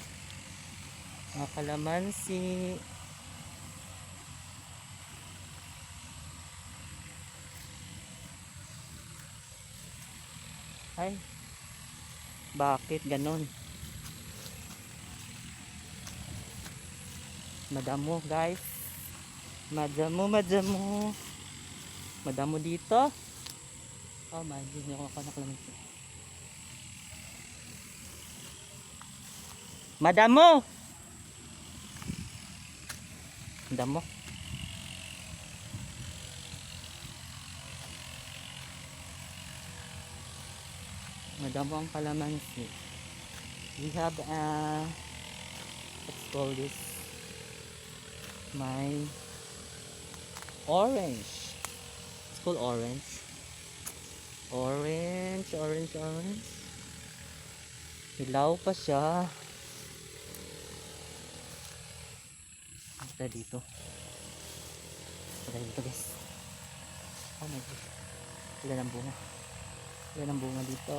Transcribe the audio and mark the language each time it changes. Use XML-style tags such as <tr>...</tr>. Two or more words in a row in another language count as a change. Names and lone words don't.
<tl>Mga kalamansi. Ay, bakit ganon?</tl> <hil>Madamo guys. Madamo. Madamo dito.</hil> <en>Oh my,</en> <tl>hindi ako nakalamansi.</tl> <hil>Madamo! Madamo. Madamo ang kalamansi.</hil> <en>We have let's call this my orange. It's called orange. Orange.</en> <tl>Hilaw pa siya. Punta dito guys.</tl> <en>Oh my god,</en> <tl>ilan ang bunga dito.</tl>